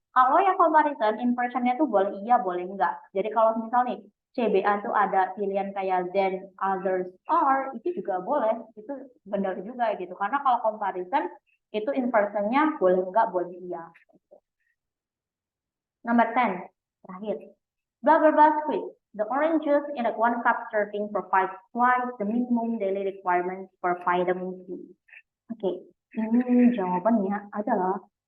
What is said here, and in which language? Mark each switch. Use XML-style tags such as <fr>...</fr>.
<id>Kalau yang comparison, inversionnya tuh boleh iya, boleh enggak. Jadi kalau misal nih, CBA tuh ada pilihan kayak</id> <en>then others are,</en> <id>itu juga boleh. Itu benar juga gitu. Karena kalau comparison, itu inversionnya boleh enggak, boleh iya.</id> <en>Number 10,</en> <id>terakhir.</id> <en>Blah, blah, blah, quiz. The orange juice in a 1 cup serving provides twice the minimum daily requirements for vitamin C.</en> <id>Oke, ini jawabannya adalah.</id>